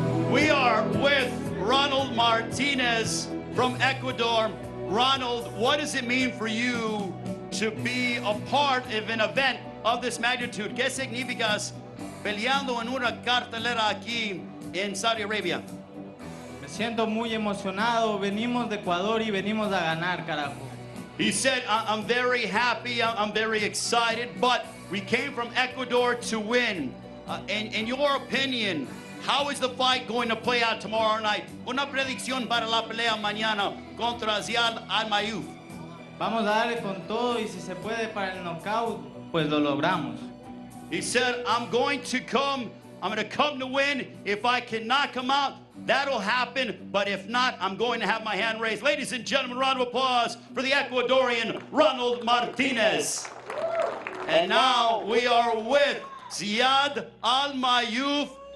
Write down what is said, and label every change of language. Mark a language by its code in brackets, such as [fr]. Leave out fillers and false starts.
[en] We are with Ronald Martinez from Ecuador. Ronald, what does it mean for you to be a part of an event of this magnitude? [es] ¿Qué significas peleando en una cartelera aquí en Saudi Arabia? Me siento muy emocionado. Venimos de Ecuador y venimos a ganar, carajo. [en] He said, I'm very happy, I'm very excited, but We came from Ecuador to win. In your opinion, how is the fight going to play out tomorrow night? [es] Una predicción para la pelea mañana contra Ziad Al-Mayouf. Vamos a darle con todo y si se puede para el knockout, pues lo logramos. [en] He said, I'm going to come to win. If I can knock him out, that'll happen. But if not, I'm going to have my hand raised. Ladies and gentlemen, round of applause for the Ecuadorian Ronald Martinez. And now we are with Ziad Al-Mayouf.